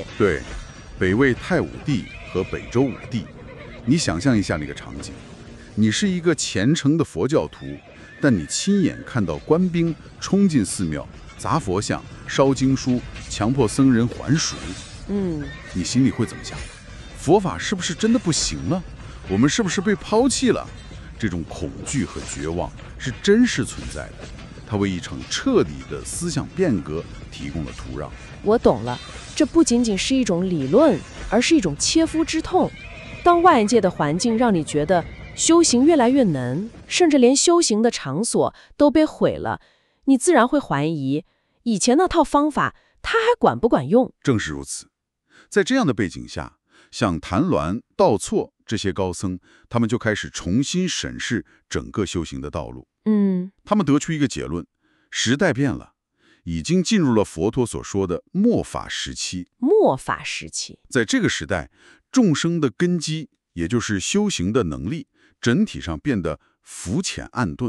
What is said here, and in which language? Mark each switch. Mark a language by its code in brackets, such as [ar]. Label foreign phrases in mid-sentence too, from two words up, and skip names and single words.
[zh] 對，北魏太武帝和北周武帝。你想象一下那個場景，你是一個虔誠的佛教徒，但你親眼看到官兵衝進寺廟，砸佛像、燒經書，強迫僧人還俗。你心裡會怎麼想？佛法是不是真的不行了？我們是不是被拋棄了？這種恐懼和絕望是真實存在的，它為一場徹底的思想變革提供了土壤。我懂了，這不僅僅是一種理論，而是一種切膚之痛。當外界的環境讓你覺得修行越來越難，甚至連修行的場所都被毀了，你自然會懷疑以前那套方法它還管不管用。正是如此，在這樣的背景下，像曇鸞、道绰這些高僧，他們就開始重新審視整個修行的道路。他們得出一個結論：時代變了，已經進入了佛陀所說的末法時期。末法時期，在這個時代，眾生的根基，也就是修行的能力，整體上變得浮淺暗鈍。